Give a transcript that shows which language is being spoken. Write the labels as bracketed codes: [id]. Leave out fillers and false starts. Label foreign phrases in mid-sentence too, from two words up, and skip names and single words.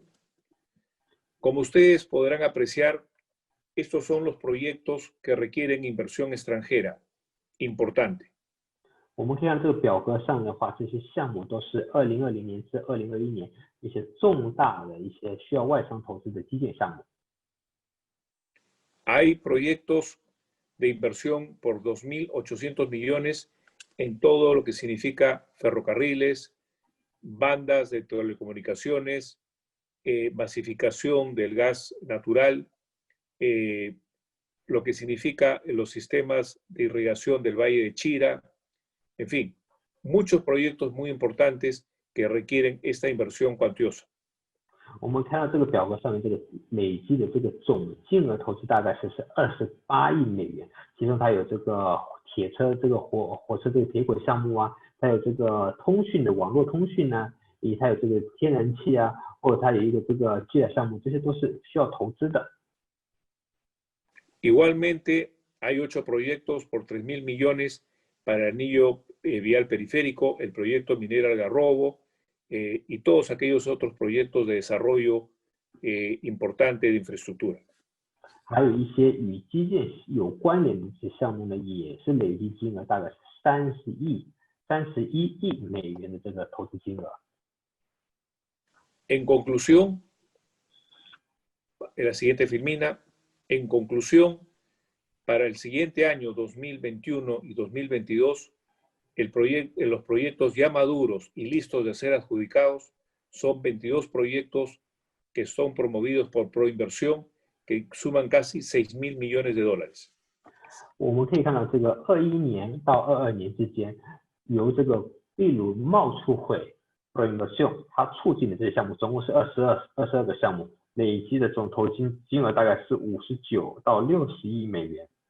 [es] Como ustedes podrán apreciar, estos son los proyectos que requieren inversión extranjera importante. [zh] 我们可以看这个表格上的话，这些项目都是2020年至2021年一些重大的一些需要外商投资的基建项目。 [es] Hay proyectos de inversión por 2.800 millones en todo lo que significa ferrocarriles, bandas de telecomunicaciones, masificación del gas natural, lo que significa los sistemas de irrigación del Valle de Chira, en fin, muchos proyectos muy importantes que requieren esta inversión cuantiosa. [zh] 我们看到这个表格上面这个累计的这个总金额投资大概是28亿美元，其中它有这个铁车这个火车这个铁轨项目啊，它有这个通讯的网络通讯啊，以及它有这个天然气啊，或者它有一个这个基建项目，这些都是需要投资的。 [es] Igualmente, hay 8 proyectos por 3.000 millones para el anillo vial periférico, el proyecto Minera Algarrobo y todos aquellos otros proyectos de desarrollo importante de infraestructura. [zh] 还有一些与基建有关联的一些项目呢，也是累计金额大概是31亿美元的这个投资金额。 [es] En conclusión, la siguiente filmina, en conclusión, para el siguiente año 2021 y 2022, los proyectos ya maduros y listos de ser adjudicados son 22 proyectos que son promovidos por Proinversión, que suman casi 6.000 millones de dólares. [zh] 我们可以看到，这个21年到22年之间，由这个秘鲁贸促会 Proinversión 它促进的这些项目，总共是22个项目，累计的总投金额大概是59到60亿美元。